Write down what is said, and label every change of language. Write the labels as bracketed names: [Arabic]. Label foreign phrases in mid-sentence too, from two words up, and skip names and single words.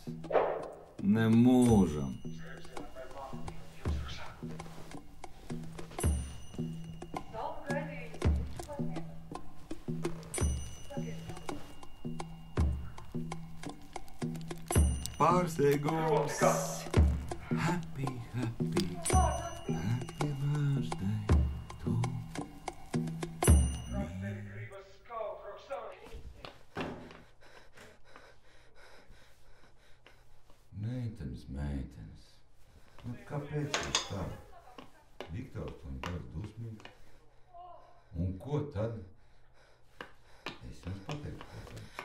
[Latvian] Ne mūžam. Dalpu gaidīju. Pārsteigums. [English] Happy, happy, happy birthday to me. [Latvian] Meitenes. Nu, kāpēc tas tā? Viktors man tāds dusmīgs. Un ko tad? Es jums pateiktu, ko tad.